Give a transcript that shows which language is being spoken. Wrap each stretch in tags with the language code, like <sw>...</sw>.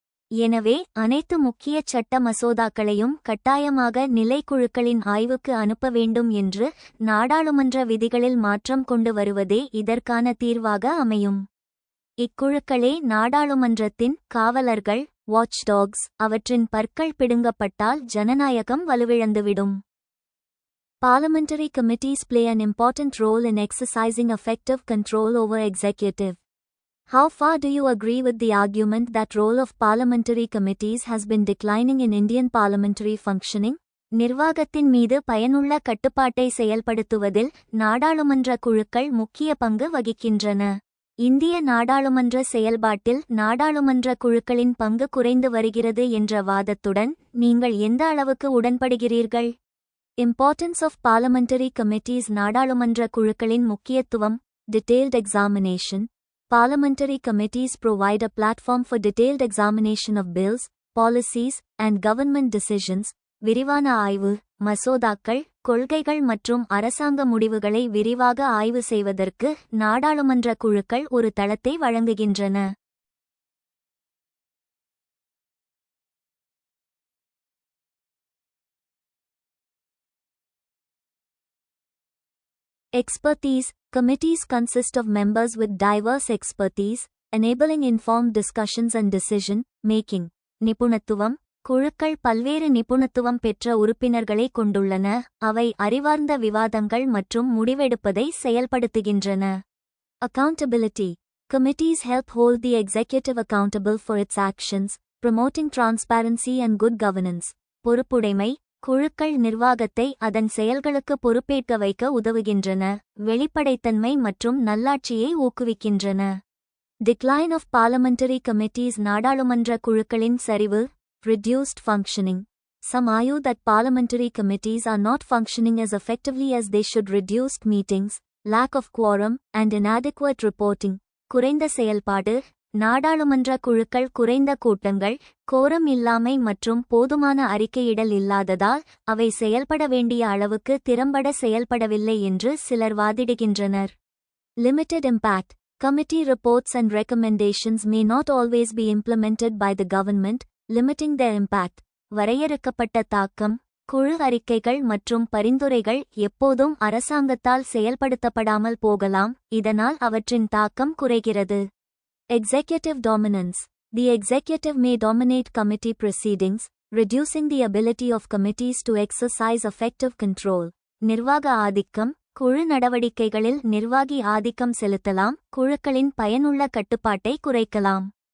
<ta>எனவே அனைத்து முக்கிய சட்ட மசோதாக்களையும் கட்டாயமாக நிலைக்குழுக்களின் ஆய்வுக்கு அனுப்ப வேண்டும் என்று நாடாளுமன்ற விதிகளில் மாற்றம் கொண்டு வருவதே இதற்கான தீர்வாக அமையும். இக்குழுக்களே நாடாளுமன்றத்தின் காவலர்கள், வாட்ச்டாக்ஸ். அவற்றின் பற்கள் பிடுங்கப்பட்டால் ஜனநாயகம் வலுவிழந்துவிடும்.</ta> <en>Parliamentary committees play an important role in exercising effective control over executive. How far do you agree with the argument that role of parliamentary committees has been declining in Indian parliamentary functioning?</en> <ta>நிர்வாகத்தின் மீது பயனுள்ள கட்டுப்பாட்டை செயல்படுத்துவதில் நாடாளுமன்ற குழுக்கள் முக்கிய பங்கு வகிக்கின்றன. இந்திய நாடாளுமன்ற செயல்பாட்டில் நாடாளுமன்ற குழுக்களின் பங்கு குறைந்து வருகிறது என்ற வாதத்துடன் நீங்கள் எந்த அளவுக்கு உடன்படுகிறீர்கள்?</ta> <en>Importance of parliamentary committees.</en> <ta>நாடாளுமன்ற குழுக்களின் முக்கியத்துவம்.</ta> <en>Detailed examination. Parliamentary committees provide a platform for detailed examination of bills, policies, and government decisions.</en> <ta>விரிவான ஆய்வு. மசோதாக்கள், கொள்கைகள் மற்றும் அரசாங்க முடிவுகளை விரிவாக ஆய்வு செய்வதற்கு நாடாளுமன்ற குழுக்கள் ஒரு தளத்தை வழங்குகின்றன.</ta> <en>Expertise. Committees consist of members with diverse expertise, enabling informed discussions and decision-making.</en> <ta>நிபுணத்துவம். குழுக்கள் பல்வேறு நிபுணத்துவம் பெற்ற உறுப்பினர்களை கொண்டுள்ளன, அவை அறிவார்ந்த விவாதங்கள் மற்றும் முடிவெடுப்பதை செயல்படுத்துகின்றன.</ta> <en>Accountability. Committees help hold the executive accountable for its actions, promoting transparency and good governance.</en> <ta>பொறுப்புடைமை. குழுக்கள் நிர்வாகத்தை அதன் செயல்களுக்கு பொறுப்பேற்க வைக்க உதவுகின்றன, வெளிப்படைத்தன்மை மற்றும் நல்லாட்சியை ஊக்குவிக்கின்றன.</ta> <en>Decline of parliamentary committees.</en> <ta>நாடாளுமன்ற குழுக்களின் சரிவு.</ta> <en>Reduced functioning. Some argue that parliamentary committees are not functioning as effectively as they should. Reduced meetings, lack of quorum, and inadequate reporting.</en> <ta>குறைந்த செயல்பாடு. நாடாளுமன்ற குழுக்கள் குறைந்த கூட்டங்கள், கோரம் இல்லாமை மற்றும் போதுமான அறிக்கையிடல் இல்லாததால் அவை செயல்பட வேண்டிய அளவுக்கு திறம்பட செயல்படவில்லை என்று சிலர் வாதிடுகின்றனர்.</ta> <en>Limited impact. Committee reports and recommendations may not always be implemented by the government, limiting their impact.</en> <ta>வரையறுக்கப்பட்ட தாக்கம். குழு அறிக்கைகள் மற்றும் பரிந்துரைகள் எப்போதும் அரசாங்கத்தால் செயல்படுத்தப்படாமல் போகலாம், இதனால் அவற்றின் தாக்கம் குறைகிறது.</ta> <en>Executive dominance. The executive may dominate committee proceedings, reducing the ability of committees to exercise effective control.</en> <ta>நிர்வாக ஆதிக்கம். குழு நடவடிக்கைகளில் நிர்வாகி ஆதிக்கம் செலுத்தலாம், குழுக்களின் பயனுள்ள கட்டுப்பாட்டை குறைக்கலாம்.</ta>